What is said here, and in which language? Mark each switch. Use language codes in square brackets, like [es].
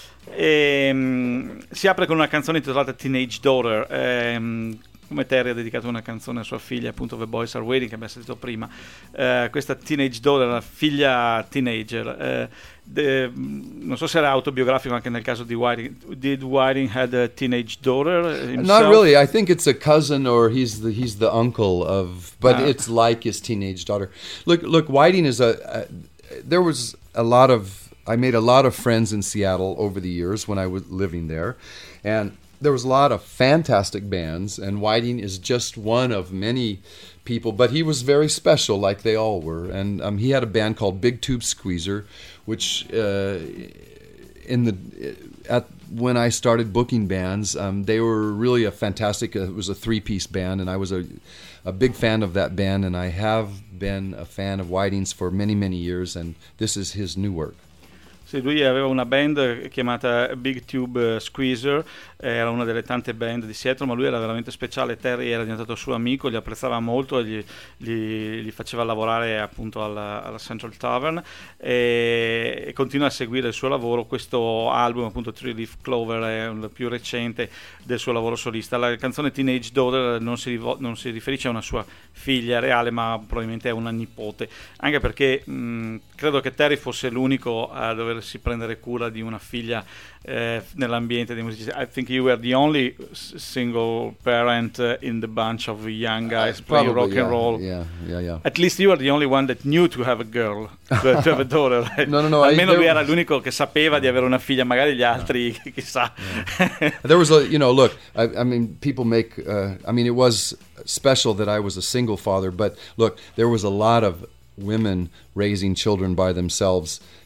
[it] E, si apre con una canzone intitolata Teenage Daughter. Come Terry ha dedicato una canzone a sua figlia, appunto The Boys Are Waiting, che abbiamo sentito prima. Questa Teenage Daughter, la figlia teenager, non so se era autobiografico anche nel caso di Whiting. [en] Did Whiting had a teenage daughter himself? Not really, I think it's a cousin or he's the uncle of, but it's like his teenage daughter. Look Whiting is there was a lot of, I made a lot of friends in Seattle over the years when I was living there, and there was a lot of fantastic bands, and Whiting is just one of many people, but he was very special, like they all were. And he had a band called Big Tube Squeezer, which when I started booking bands, they were really a fantastic, it was a three-piece band, and I was a big fan of that band, and I have been a fan of Whiting's for many, many years, and this is his new work. [it] Sì, lui aveva una band chiamata Big Tube Squeezer, era una delle tante band di Seattle, ma lui era veramente speciale. Terry era diventato suo amico, gli apprezzava molto, gli faceva lavorare appunto alla Central Tavern e continua a seguire il suo lavoro. Questo album, appunto Three Leaf Clover, è il più recente del suo lavoro solista. La canzone Teenage Daughter non si riferisce a una sua figlia reale, ma probabilmente è una nipote, anche perché credo che Terry fosse l'unico a doversi prendere cura di una figlia nell'ambiente dei musicisti. [en] I think you were the only single parent in the bunch of young guys playing rock and roll. Yeah. At least you were the only one that knew to have a girl, to have a daughter. No. [it] Almeno lui era l'unico che sapeva di avere una figlia. Magari gli altri, chissà. [en] Yeah. There was it was special that I was a single father, but look, there was a lot of women raising children by themselves.